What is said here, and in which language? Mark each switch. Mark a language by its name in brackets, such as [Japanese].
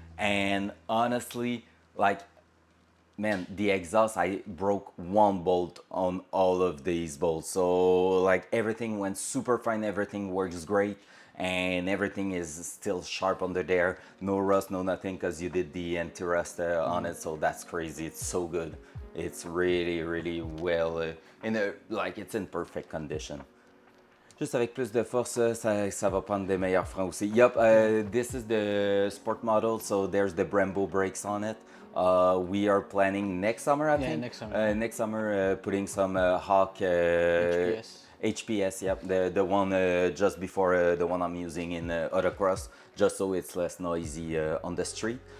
[English] And honestly, like, man, the exhaust, I broke 1 bolt on all of these bolts, so like everything went super fine, everything works great, and everything is still sharp under there. No rust, no nothing, because you did the anti-rust on it, so that's crazy. It's so good. It's really, really well it's in perfect condition. [French] Juste avec plus de force, ça va prendre des meilleurs freins aussi. [English] Yup, this is the sport model, so there's the Brembo brakes on it. We are planning next summer, I think. Next summer, putting some Hawk HPS, yep, the one just before the one I'm using in autocross, just so it's less noisy on the street.